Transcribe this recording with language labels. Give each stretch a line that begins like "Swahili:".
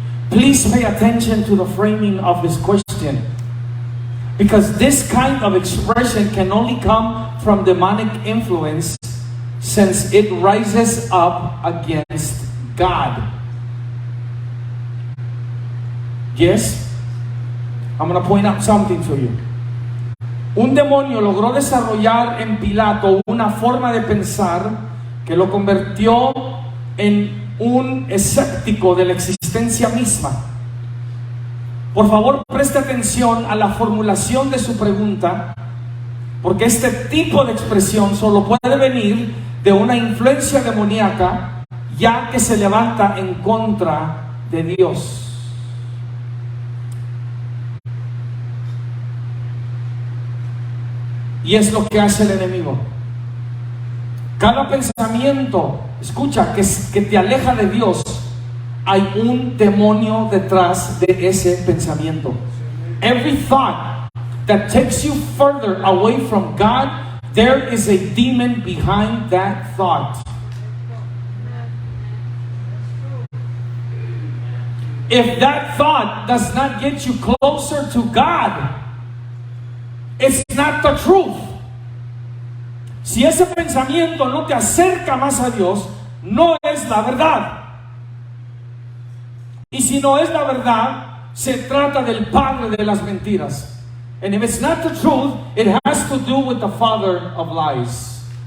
English: Please pay attention to the framing of his question, because this kind of expression can only come from demonic influence, since it rises up against God. Yes? I'm going to point out something to you.
Spanish: Un demonio logró desarrollar en Pilato una forma de pensar que lo convirtió en un escéptico de la existencia misma. Por favor, preste atención a la formulación de su pregunta, porque este tipo de expresión solo puede venir de una influencia demoníaca, ya que se levanta en contra de Dios. Y es lo que hace el enemigo. Cada pensamiento, escucha, que te aleja de Dios, hay un demonio detrás de ese pensamiento.
English: Every thought that takes you further away from God, there is a demon behind that thought. If that thought does not get you closer to God, it's not the truth.
Spanish: Si ese pensamiento no te acerca más a Dios, no es la verdad. Y si no es la verdad, se trata del padre de las mentiras.
English: And if it's not the truth, it has to do with the father of lies.